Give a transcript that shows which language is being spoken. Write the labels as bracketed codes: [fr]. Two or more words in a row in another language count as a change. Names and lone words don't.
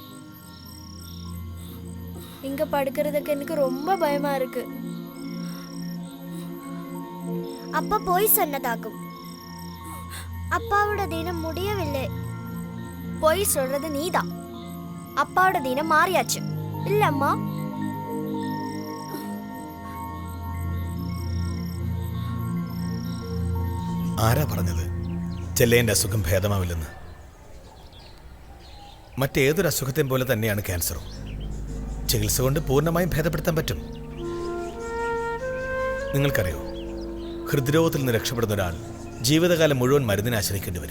[ta] இங்க படுக்கிறதுக்கு எனக்கு ரொம்ப பயமா இருக்கு. அப்பா போய் சொன்னதாகும். அப்பாவோட தினம் முடியவில்லை. போய் சொல்றது நீதான். அப்பாவோட தினம் மாறியாச்சு இல்ல அம்மா? [ml] ആരാ പറഞ്ഞത് ചെല്ലേൻ്റെ അസുഖം ഭേദമാവില്ലെന്ന്? മറ്റേതൊരു അസുഖത്തെയും പോലെ തന്നെയാണ് ക്യാൻസറും. ചികിത്സ കൊണ്ട് പൂർണ്ണമായും ഭേദപ്പെടുത്താൻ പറ്റും. നിങ്ങൾക്കറിയോ, ഹൃദ്രോഗത്തിൽ നിന്ന് രക്ഷപ്പെടുന്ന ഒരാൾ ജീവിതകാലം മുഴുവൻ മരുന്നിനെ ആശ്രയിക്കേണ്ടി വരും.